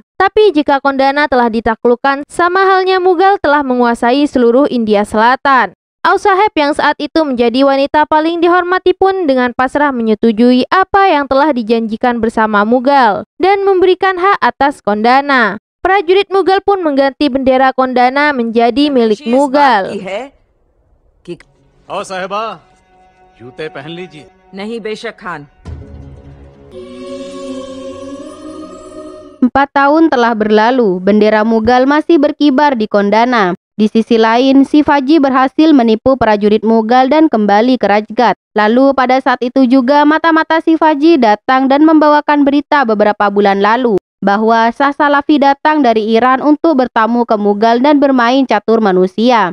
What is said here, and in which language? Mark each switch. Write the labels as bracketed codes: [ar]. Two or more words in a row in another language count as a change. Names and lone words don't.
[id] Tapi jika Kondana telah ditaklukkan, sama halnya Mughal telah menguasai seluruh India Selatan. Ausaheb yang saat itu menjadi wanita paling dihormati pun dengan pasrah menyetujui apa yang telah dijanjikan bersama Mughal dan memberikan hak atas Kondana. Prajurit Mughal pun mengganti bendera Kondana menjadi milik Mughal. [hi] आओ साहिबा, जूते पहन लीजिए। नहीं बेशक खान। [id] 4 tahun telah berlalu, bendera Mughal masih berkibar di Kondana. Di sisi lain, Shivaji berhasil menipu prajurit Mughal dan kembali ke Rajgat. Lalu pada saat itu juga mata-mata Shivaji datang dan membawakan berita beberapa bulan lalu bahwa Shah Salafi datang dari Iran untuk bertamu ke Mughal dan bermain catur manusia.